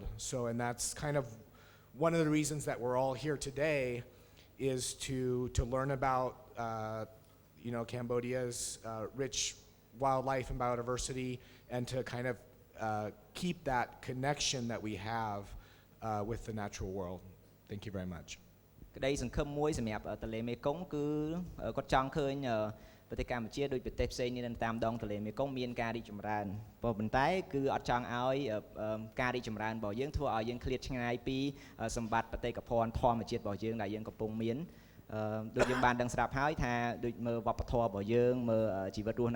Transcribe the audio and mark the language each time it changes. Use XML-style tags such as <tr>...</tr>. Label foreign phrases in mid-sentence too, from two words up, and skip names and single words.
<en>So, and that's kind of one of the reasons that we're all here today, is to learn about Cambodia's rich wildlife and biodiversity, and to kind of keep that connection that we have with the natural world. Thank you very much.</en> <km>ក្តីសង្ឃឹមមួយសម្រាប់ទន្លេមេគង្គគឺគាត់ចង់ឃើញប្រទេសកម្ពុជាដូចប្រទេសផ្សេងនេះតាមដងទន្លេមេគង្គមានការរីកចម្រើនប៉ុន្តែគឺអត់ចង់ឲ្យការរីកចម្រើនរបស់យើងធ្វើឲ្យ យើងឃ្លាតឆ្ងាយពីសម្បត្តិបេតិកភណ្ឌធម្មជាតិរបស់យើងដែលយើងកំពុងមានដូចយើងបានដឹងស្រាប់ហើយថាដូចមើលវប្បធម៌របស់យើងមើលជីវិតរស់នៅ</km>